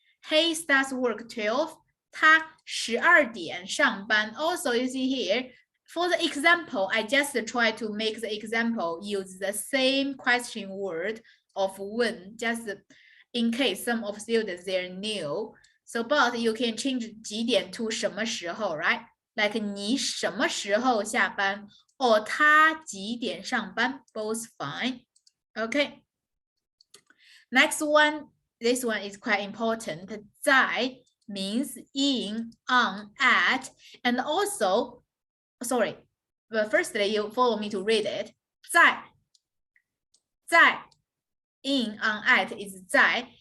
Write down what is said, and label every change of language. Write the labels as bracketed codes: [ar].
[en] He starts work 12, [zh] 他12点上班. [en] Also, you see here, for the example, I just try to make the example use the same question word of when, just in case some of students, they're new. So, but you can change 几点 to 什么时候, right? Like [zh] 你什么时候下班 [en] or [zh] 他几点上班, [en] both fine. Okay. Next one, this one is quite important. 在 means in, on, at, and also, sorry, but firstly, you follow me to read it. 在 in, on, at is 在.